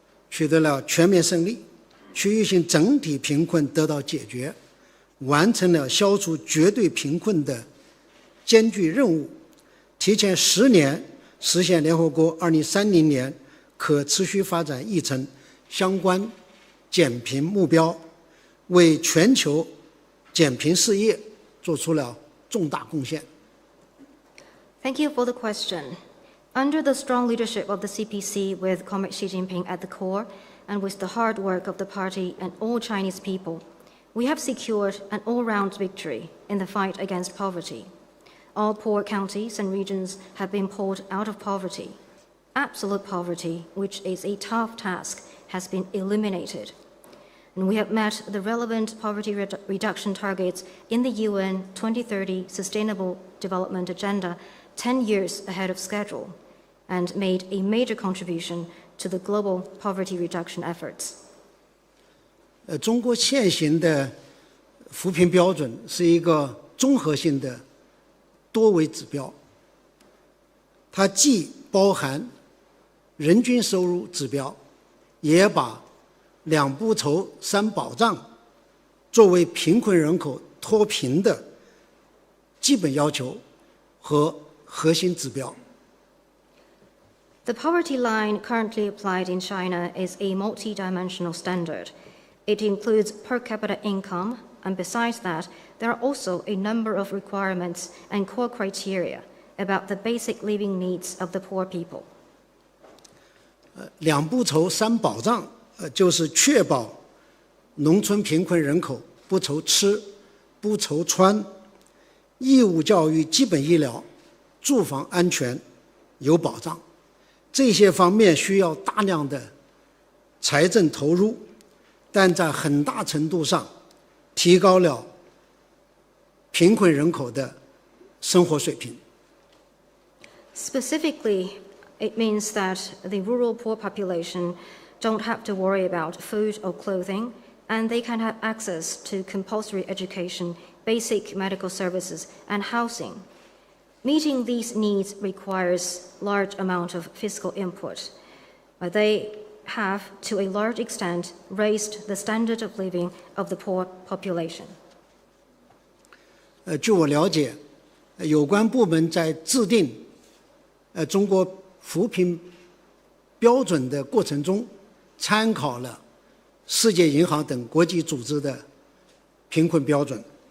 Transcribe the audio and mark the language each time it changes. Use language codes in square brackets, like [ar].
[zh] 取得了全面胜利，区域性整体贫困得到解决，完成了消除绝对贫困的艰巨任务，提前10年实现联合国2030年可持续发展议程相关减贫目标，为全球减贫事业做出了重大贡献。 [en] Thank you for the question. Under the strong leadership of the CPC, with Comrade Xi Jinping at the core, and with the hard work of the party and all Chinese people, we have secured an all-round victory in the fight against poverty. All poor counties and regions have been pulled out of poverty. Absolute poverty, which is a tough task, has been eliminated. And we have met the relevant poverty reduction targets in the UN 2030 Sustainable Development Agenda 10 years ahead of schedule, and made a major contribution to the global poverty reduction efforts. [zh] 中国现行的扶贫标准是一个综合性的多维指标，它既包含人均收入指标，也把2不愁3保障作为贫困人口脱贫的基本要求和核心指标。 [en] The poverty line currently applied in China is a multi-dimensional standard. It includes per capita income, and besides that, there are also a number of requirements and core criteria about the basic living needs of the poor people. [zh] 2不愁3保障，就是确保农村贫困人口不愁吃、不愁穿，义务教育、基本医疗、住房安全有保障。这些方面需要大量的财政投入，但在很大程度上提高了贫困人口的生活水平。 [en] Specifically, it means that the rural poor population don't have to worry about food or clothing, and they can have access to compulsory education, basic medical services, and housing. Meeting these needs requires large amount of fiscal input, but they have, to a large extent, raised the standard of living of the poor population. [zh] 据我了解，有关部门在制定中国扶贫标准的过程中，参考了世界银行等国际组织的贫困标准。